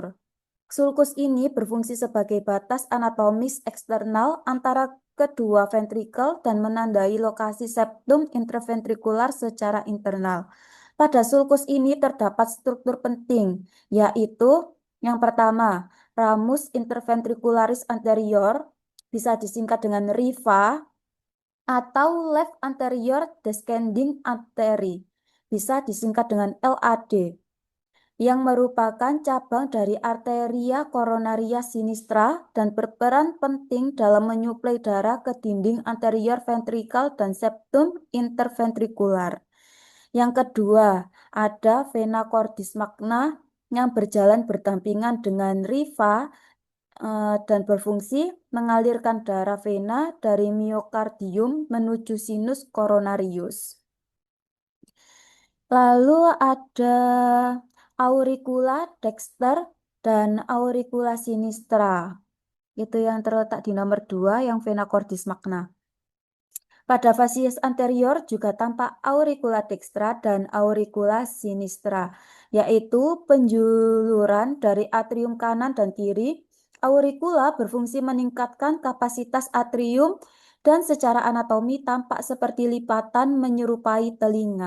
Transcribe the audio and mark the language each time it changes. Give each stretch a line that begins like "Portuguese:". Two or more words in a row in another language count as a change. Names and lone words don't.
Indonesian: Sulcus ini berfungsi sebagai batas anatomis eksternal antara kedua ventrikel dan menandai lokasi septum interventrikular secara internal. Pada sulcus ini terdapat struktur penting, yaitu yang pertama,
Latin: ramus interventricularis anterior,
Indonesian: bisa disingkat dengan RIVA, atau
English: left anterior descending artery,
Indonesian: bisa disingkat dengan LAD, yang merupakan cabang dari
Latin: arteria coronaria sinistra
Indonesian: dan berperan penting dalam menyuplai darah ke dinding anterior ventrikel dan septum interventrikular. Yang kedua, ada
Latin: vena cordis magna
Indonesian: yang berjalan berdampingan dengan RIVA dan berfungsi mengalirkan darah vena dari miokardium menuju
Latin: sinus coronarius.
Indonesian: Lalu ada
Latin: auricula dexter
Indonesian: dan
Latin: auricula sinistra.
Indonesian: Itu yang terletak di nomor 2 yang
Latin: vena cordis magna.
Indonesian: Pada fasies anterior juga tampak
Latin: auricula dextra
Indonesian: dan
Latin: auricula sinistra,
Indonesian: yaitu penjuluran dari atrium kanan dan kiri. Auricula berfungsi meningkatkan kapasitas atrium dan secara anatomi tampak seperti lipatan menyerupai telinga.